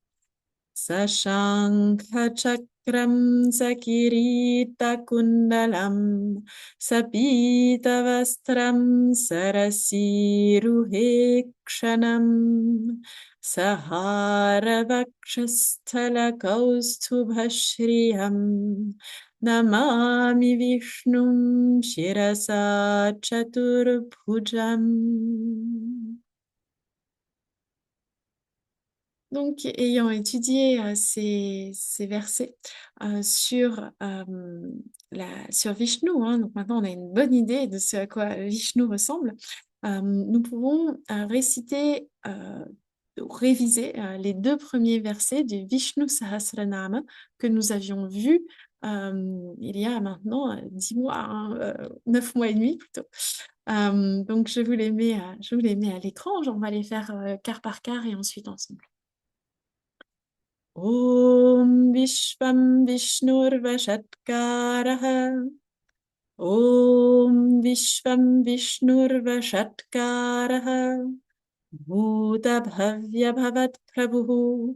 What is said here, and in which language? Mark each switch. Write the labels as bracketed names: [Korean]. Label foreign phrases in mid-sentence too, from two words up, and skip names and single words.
[Sanskrit] सशङ्खचक्रं सकिरीटकुण्डलं सपीतवस्त्रं सरसिरुहे क्षणं सहारवक्षःस्थलकौस्तुभश्रियं नमामि विष्णुं शिरसा चतुर्भुजं. [French] Donc, ayant étudié ces versets sur Vishnu, hein, donc maintenant on a une bonne idée de ce à quoi Vishnu ressemble. nous pouvons réciter, réviser les 2 premiers versets du Vishnu Sahasranama que nous avions vus il y a maintenant 10 mois, hein, 9 mois et demi plutôt. Donc je vous les mets à l'écran. On va les faire quart par quart et ensuite ensemble. [Sanskrit] ॐ विश्वं विष्णुर्वषट्कारः. ॐ विश्वं विष्णुर्वषट्कारः. भूतभव्य भवत् प्रभु.